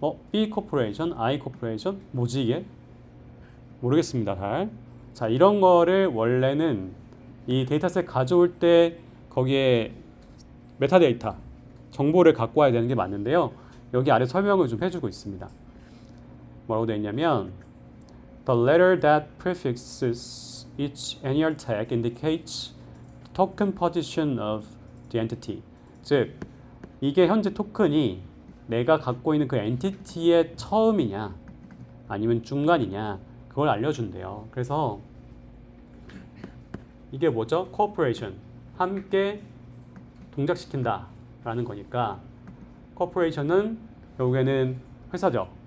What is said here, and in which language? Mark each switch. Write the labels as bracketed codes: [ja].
[ko] B 코퍼레이션, I 코퍼레이션, 뭐지 이게? 모르겠습니다. 잘. 자, 이런 거를 원래는 이 데이터셋 가져올 때 거기에 메타데이터 정보를 갖고 와야 되는 게 맞는데요. 여기 아래 설명을 좀 해주고 있습니다. 뭐라고 되어 있냐면 [en] The letter that prefixes each NER tag indicates the token position of the entity. [ko] 즉 이게 현재 토큰이 내가 갖고 있는 그 엔티티의 처음이냐 아니면 중간이냐 그걸 알려준대요. 그래서 이게 뭐죠? 코퍼레이션 함께 동작시킨다 라는 거니까 코퍼레이션은 결국에는 회사죠.